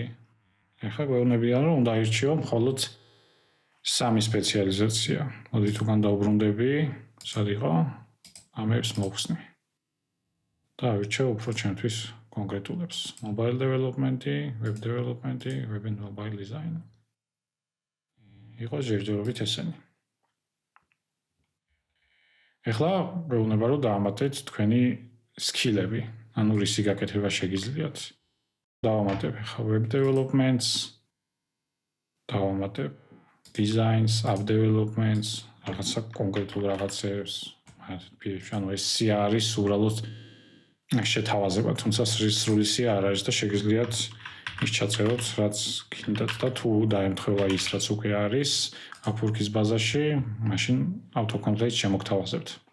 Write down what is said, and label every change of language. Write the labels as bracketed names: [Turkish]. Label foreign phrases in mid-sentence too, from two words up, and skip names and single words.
[Georgian] ახლა გვეუბნებიან, რომ უნდა აირჩიო მხოლოდ სამი სპეციალიზაცია. მოდით უკან დავუბრუნდები, სად იყო? ამებს მოვხსნი. და ავირჩევ უფრო ჩემთვის კონკრეტულებს. [English] Mobile development-ი, web development-ი, web and mobile design. [Georgian] იყო ჯერჯერობით ესენი. ახლა გვეუბნება, რომ დაამატეთ თქვენი სკილები, ანუ რისი გაკეთება შეგიძლიათ. დავამატებ ახლა [English] web developments, [Georgian] დავამატებ designs, [English] app developments, [Georgian] რაღაცა კონკრეტულ რაღაცებს, ანუ ეს სია არის უბრალოდ შეთავაზება, თუმცა სრული სია არ არის და შეგიძლიათ ის ჩაწეროთ, რაც გინდათ და თუ დაემთხვევა ის, რაც უკვე არის Upwork-ის ბაზაში, მაშინ auto-complete შემოგთავაზებთ.